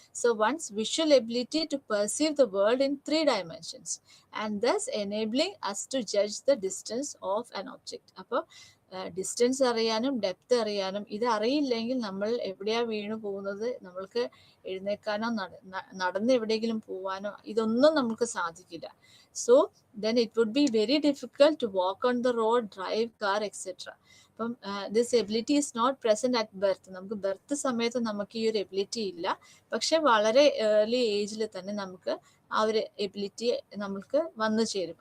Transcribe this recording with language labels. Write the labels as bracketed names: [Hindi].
[English] So ones visual ability to perceive the world in 3 dimensions and thus enabling us to judge the distance of an object. [Malayalam] അപ്പോൾ distance അറിയാനും depth അറിയാനും, ഇത് അറിയില്ലെങ്കിൽ നമ്മൾ എവിടെയാ വീണു പോകുന്നത്, നമ്മൾക്ക് എഴുന്നേക്കാനോ നടന്ന് എവിടെയെങ്കിലും പോവാനോ ഇതൊന്നും നമുക്ക് സാധിക്കില്ല. [English] So then it would be very difficult to walk on the road, drive car, etc. അപ്പം this ability is not present at birth. [Malayalam] നമുക്ക് ബർത്ത് സമയത്ത് നമുക്ക് ഈ ഒരു എബിലിറ്റി ഇല്ല, പക്ഷെ വളരെ ഏർലി ഏജിൽ തന്നെ നമുക്ക് ആ ഒരു എബിലിറ്റി നമുക്ക് വന്നു ചേരും.